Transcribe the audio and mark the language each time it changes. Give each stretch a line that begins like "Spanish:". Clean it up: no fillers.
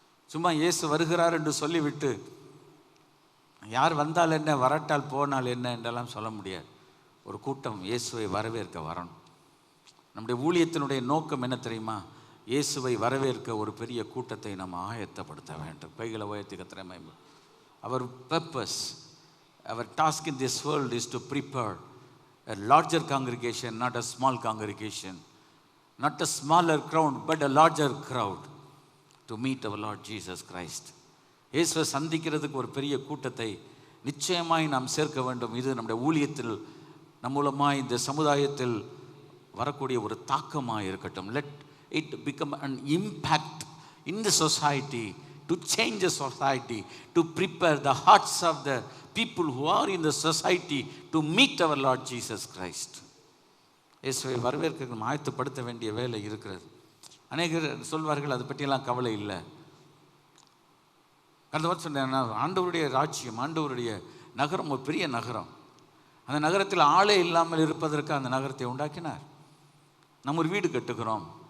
Tamil: சும்மா இயேசு வருகிறார் என்று சொல்லிவிட்டு யார் வந்தால் என்ன, வரட்டால் போனால் என்ன என்றெல்லாம் சொல்ல முடியாது. ஒரு கூட்டம் இயேசுவை வரவேற்க வரணும். நம்முடைய ஊழியத்தினுடைய நோக்கம் என்ன தெரியுமா? இயேசுவை வரவேற்க ஒரு பெரிய கூட்டத்தை நம்ம ஆயத்தப்படுத்த வேண்டும். கைகளை உயர்த்தி கர்த்தரை மகிமை.
English: அவர் purpose, our task in this world is to prepare a larger congregation, not a small congregation, not a smaller crowd, but a larger crowd to meet our Lord Jesus Christ.
Tamil: இயேசுவை சந்திக்கிறதுக்கு ஒரு பெரிய கூட்டத்தை நிச்சயமாய் நாம் சேர்க்க வேண்டும். இது நம்முடைய ஊழியத்தில் நம் மூலமாக இந்த சமுதாயத்தில் வரக்கூடிய ஒரு தாக்கமாக இருக்கட்டும்.
English: Let it become an impact in the society, to change the society, to prepare the hearts of the people who are in the society to meet our Lord Jesus Christ.
Tamil: இயேசுவை வரவேற்க ஆயத்தப்படுத்த வேண்டிய வேலை இருக்கிறது. அநேகர் சொல்வார்கள் அதை பற்றியெல்லாம் கவலை இல்லை. கடந்த வாரம் சொன்னேன், ஆண்டவருடைய ராஜ்யம், ஆண்டவருடைய நகரம் ஒரு பெரிய நகரம். அந்த நகரத்தில் ஆளே இல்லாமல் இருப்பதற்கு அந்த நகரத்தை உண்டாக்கினார். நம்ம ஒரு வீடு கட்டுகிறோம்.